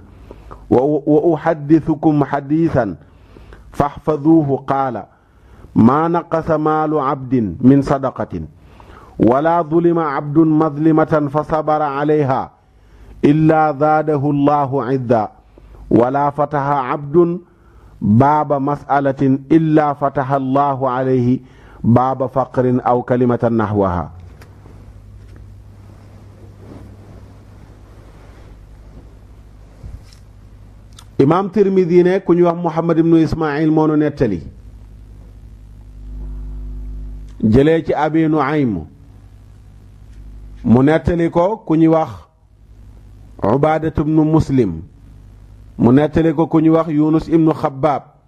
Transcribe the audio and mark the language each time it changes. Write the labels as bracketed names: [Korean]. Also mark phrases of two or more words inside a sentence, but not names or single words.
[Arabic] وأحدثكم حديثا فاحفظوه قال ما نقص مال عبد من صدقة ولا ظلم عبد مظلمة فصبر عليها إلا زاده الله عزا ولا فتح عبد باب مسألة إلا فتح الله عليه باب فقر أو كلمة نحوها [Wolof] إمام ترمذي ne ku ñu wax Muhammad ibnu Ismaayil moo nu nettali jëlee ci Abi Nuaym mu nettali ko ku ñuy wax Ubaadatu ibnu Muslim mu nettali ko ku ñuy wax Yunus ibnu Xabbaab